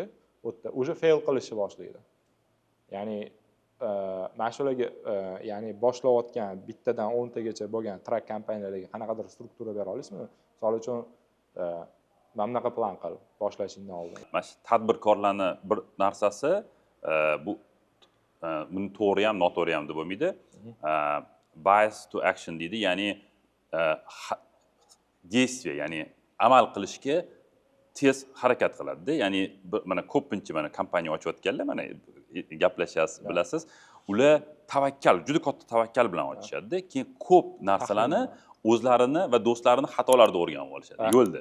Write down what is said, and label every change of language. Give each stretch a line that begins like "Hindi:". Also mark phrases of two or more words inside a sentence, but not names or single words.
Uzbek: O'sha fail qilishni boshlaydi. Ya'ni mana shularga, ya'ni boshlayotgan bittadan 10 tagacha bo'lgan trak kompaniyalarga qanaqadir struktura bera olasizmi? Misol uchun mana bunaqa plan qil boshlashingdan oldin. Mana shu tadbirkorlarning bir narsasi bu buni to'g'ri ham, noto'g'ri ham deb bo'lmaydi.
English: Bias to action
Uzbek: deydi, ya'ni действие, ya'ni amal qilishga tez harakat qiladi. Ya'ni mana ko'pincha mana kompaniya ochayotganlar, mana gaplashasiz, bilasiz, ular tavakkal, juda katta tavakkal bilan ochishadi. Keyin ko'p narsalarni o'zlarini va do'stlarini xatolarida o'rganib olishadi yo'lda.